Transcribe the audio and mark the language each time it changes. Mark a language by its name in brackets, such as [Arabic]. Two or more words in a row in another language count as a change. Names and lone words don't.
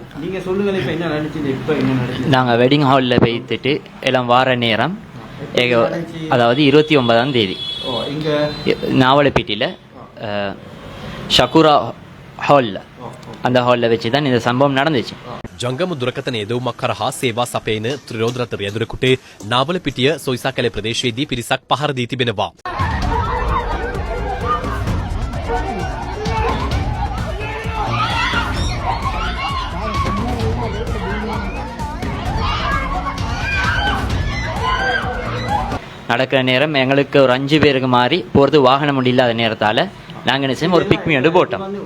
[Tamil] நீங்க சொல்லுங்க, இப்ப என்ன நடந்துச்சு? இப்ப என்ன நடந்துச்சு? நாங்க [English] wedding hall [Tamil] போய்த்துட்டு எல்லாம் வார நேரம், அதாவது 29ஆம் தேதி நாவலப்பேட்டையில் ஷகுரா ஹாலில், அந்த ஹாலில் வச்சு தான் இந்த சம்பவம் நடந்துச்சு. [Sinhala] ජංගම දුරකථන යෙදවුමක් කරහා සේවා සපයන ත්‍රිරෝධරත රියදුරකුට නාවලපිටිය සොයිසාකැල ප්‍රදේශයේදී පිරිසක් පහර දී තිබෙනවා. [Tamil] நடக்கிற நேரம் எங்களுக்கு ஒரு 5 பேருக்கு மாறி போகிறது வாகனம் இல்லாத நேரத்தால் நாங்கள் என்ன செய்வோம், ஒரு பிக்மி வந்து போட்டோம்.